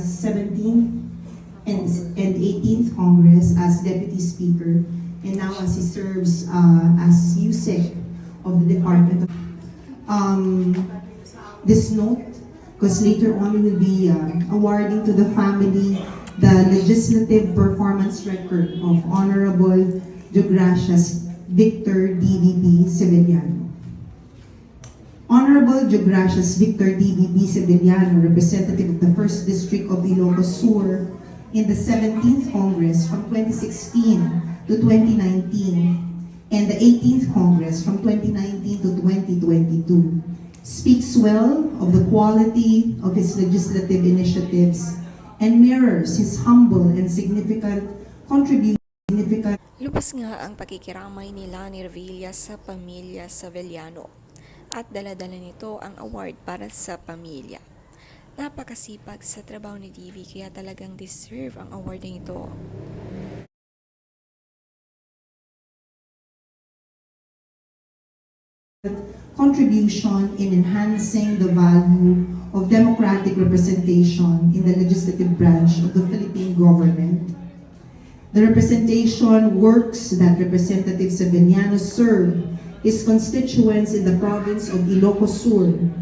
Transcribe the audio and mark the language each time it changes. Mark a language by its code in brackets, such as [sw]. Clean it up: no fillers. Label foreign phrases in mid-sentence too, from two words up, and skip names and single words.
[en] 17th and 18th Congress as Deputy Speaker, and now as he serves as USEC of the Department of this note, because later on we will be awarding to the family the Legislative Performance Record of Honorable Deogracias Victor DVB Sevillano. Honorable Deogracias Victor DVB Sevillano, representative of the 1st District of Ilocos Sur in the 17th Congress from 2016 to 2019 and the 18th Congress from 2019 to 2022, speaks well of the quality of his legislative initiatives and mirrors his humble and significant contribution. [tl] Lubos nga ang pakikiramay ni Lani Revilla sa pamilya Sevillano at dala-dala nito ang award para sa pamilya. Napakasipag sa trabaho ni DV kaya talagang deserve ang award na ito. [en] Contribution in enhancing the value of democratic representation in the legislative branch of the Philippine government. The representation works that Representative Sevillano served his constituents in the province of Ilocos Sur and